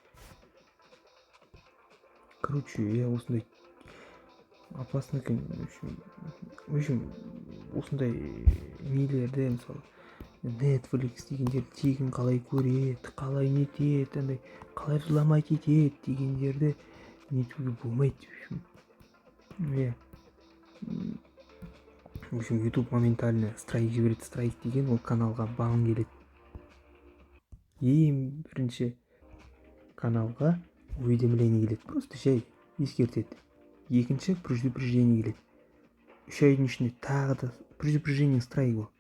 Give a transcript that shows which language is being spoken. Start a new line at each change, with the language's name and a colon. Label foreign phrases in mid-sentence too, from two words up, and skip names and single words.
Kazakh: Короче, я осындай опасный екен.
Russian: В общем,
Kazakh: осындай нелерді, мысалы Netflix дегендер тегін қалай көреді, қалай нетеді, андай қалай взломать етеді дегендерді нетуге болмайды.
Russian: В общем,
Kazakh: YouTube моментально страйк жібереді. Страйк деген ол каналға бан келеді. Ең бірінші каналға уведомление келеді, просто жай ескертеді. Екінші предупреждение келеді. 3 айдың ішінде тағы да предупреждение страйк ол.